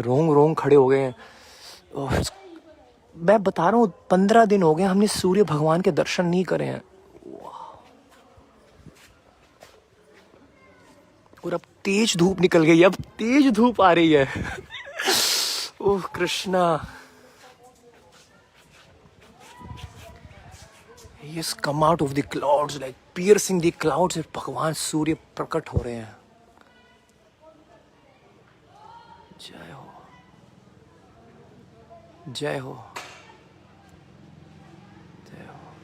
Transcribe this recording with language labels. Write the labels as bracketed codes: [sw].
[hi] रोंग रोंग खड़े हो गए हैं। और मैं बता रहा हूँ, 15 दिन हो गए हमने सूर्य भगवान के दर्शन नहीं करे हैं। और अब तेज धूप निकल गई, अब तेज धूप आ रही है। [en] Oh Krishna, he has come out of the clouds, like piercing the clouds। [hi] भगवान सूर्य प्रकट हो रहे हैं। जय हो, जय हो, जय हो।